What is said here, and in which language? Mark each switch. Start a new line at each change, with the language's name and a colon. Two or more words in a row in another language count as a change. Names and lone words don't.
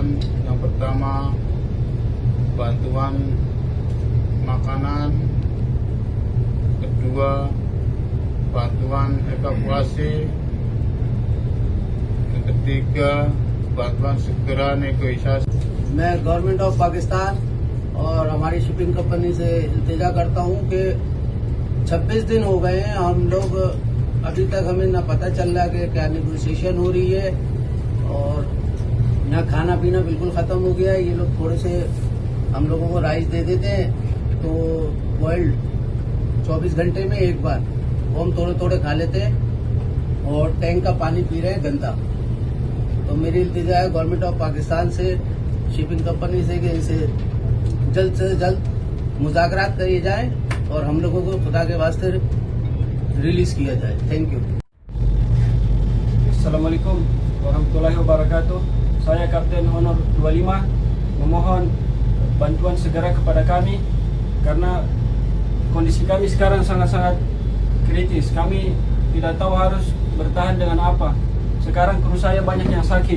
Indonesian: Yang pertama, bantuan makanan. Kedua, bantuan evakuasi. Yang ketiga, bantuan segera negosiasi.
Urdu: میں
English: Government of Pakistan
Urdu: اور ہماری
English: shipping company
Urdu: سے التجا کرتا ہوں کہ 26 دن ہو گئے ہیں، ہم لوگ ابھی تک ہمیں نہ پتہ چل رہا کہ کیا نیگوشی ایشن ہو رہی ہے، اور یہاں کھانا پینا بالکل ختم ہو گیا ہے. یہ لوگ تھوڑے سے ہم لوگوں کو رائس دے دیتے ہیں تو ورلڈ 24 گھنٹے میں ایک بار وہ ہم تھوڑے تھوڑے کھا لیتے ہیں، اور ٹینک کا پانی پی رہے ہیں گندا. تو میری التجا ہے
English: Government of Pakistan
Urdu: سے,
English: shipping company
Urdu: سے، کہ اسے جلد سے جلد مذاکرات کیے جائے اور ہم لوگوں کو خدا کے واسطے ریلیز کیا جائے.
English: Thank you.
Arabic: السلام عليكم ورحمة الله وبركاته.
Indonesian: Saya Kapten Honor 25 memohon bantuan segera kepada kami karena kondisi kami sekarang sangat-sangat kritis. Kami tidak tahu harus bertahan dengan apa. Sekarang kru saya banyak yang sakit.